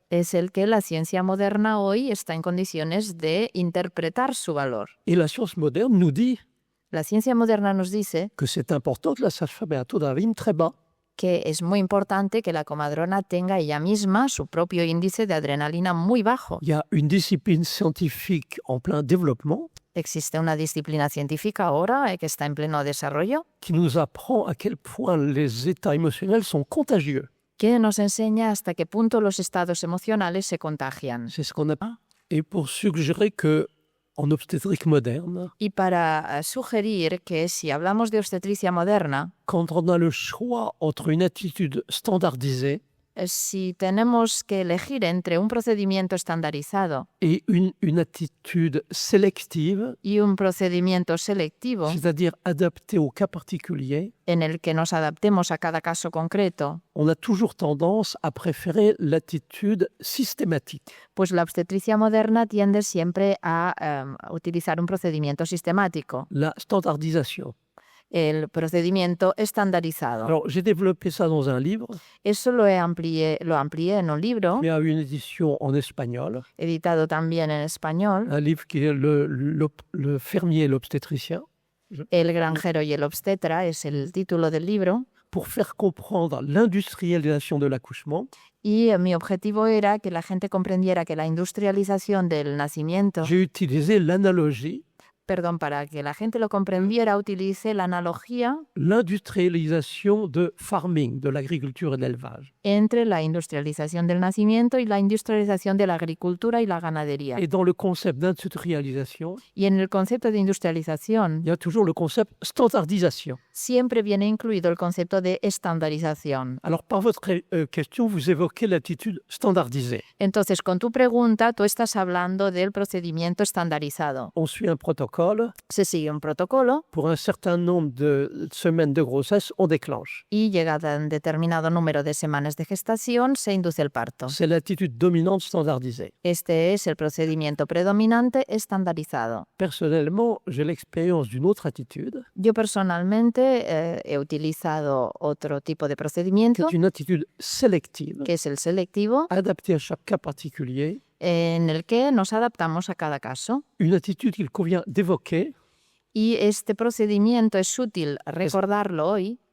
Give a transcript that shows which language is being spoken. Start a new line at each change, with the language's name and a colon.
Spanish: es el que la ciencia moderna hoy está en condiciones de interpretar su valor.
French: Et la science moderne nous dit
Spanish: La ciencia moderna nos dice
French: que c'est important que la sage-femme ait un taux d'adrénaline très bas.
Spanish: que es muy importante que la comadrona tenga ella misma su propio índice de adrenalina muy bajo.
French: Il y a une discipline scientifique en plein développement
Spanish: Existe una disciplina científica ahora que está en pleno desarrollo
French: qui nous apprend à quel point les états émotionnels sont contagieux.
Spanish: que nos enseña hasta qué punto los estados emocionales se contagian.
French: C'est ce qu'on a. Et pour suggérer que en obstétrique moderne,
Spanish: Y para sugerir que si hablamos de obstetricia moderna,
French: quand on a le choix entre une attitude standardisée
Spanish: si tenemos que elegir entre un procedimiento estandarizado
French: et une attitude sélective,
Spanish: y un procedimiento selectivo
French: c'est-à-dire adaptée au cas particulier,
Spanish: en el que nos adaptemos a cada caso concreto,
French: on a toujours tendance à préférer l'attitude systématique.
Spanish: pues la obstetricia moderna tiende siempre a utilizar un procedimiento sistemático,
French: La standardisation.
Spanish: el procedimiento estandarizado.
French: Alors, j'ai développé ça dans un livre,
Spanish: Eso lo amplié en un libro,
French: mais à une édition en espagnol,
Spanish: editado también en español,
French: un livre qui est le fermier et l'obstétricien,
Spanish: El granjero y el obstetra es el título del libro,
French: pour faire comprendre l'industrialisation de l'accouchement.
Spanish: y mi objetivo era que la gente comprendiera que la industrialización del nacimiento
French: J'ai utilisé l'analogie
Spanish: Perdón, para que la gente lo comprendiera, utilicé la analogía
French: l'industrialisation de farming, de l'agriculture et de l'élevage.
Spanish: entre la industrialización del nacimiento y la industrialización de la agricultura y la ganadería.
French: Et dans le concept d'industrialisation,
Spanish: Y en el concepto de industrialización
French: il y a toujours le concept standardisation.
Spanish: siempre viene incluido el concepto de estandarización.
French: Alors, par votre question, vous évoquez l'attitude standardisée.
Spanish: Entonces, con tu pregunta, tú estás hablando del procedimiento estandarizado.
French: On suit un protocole.
Spanish: Se sigue un protocolo
French: Pour un certain nombre de semaines de grossesse, on déclenche.
Spanish: y llegado a un determinado número de semanas de gestación, se induce el parto.
French: C'est l'attitude dominante standardisée.
Spanish: Este es el procedimiento predominante estandarizado.
French: Personnellement, j'ai l'expérience d'une autre attitude,
Spanish: Yo personalmente he utilizado otro tipo de
French: qui
Spanish: procedimiento,
French: est une attitude sélective,
Spanish: que es el selectivo,
French: adaptée à chaque cas particulier,
Spanish: en el que nos adaptamos a cada caso.
French: une attitude qu'il convient d'évoquer
Spanish: Y este procedimiento es útil recordarlo hoy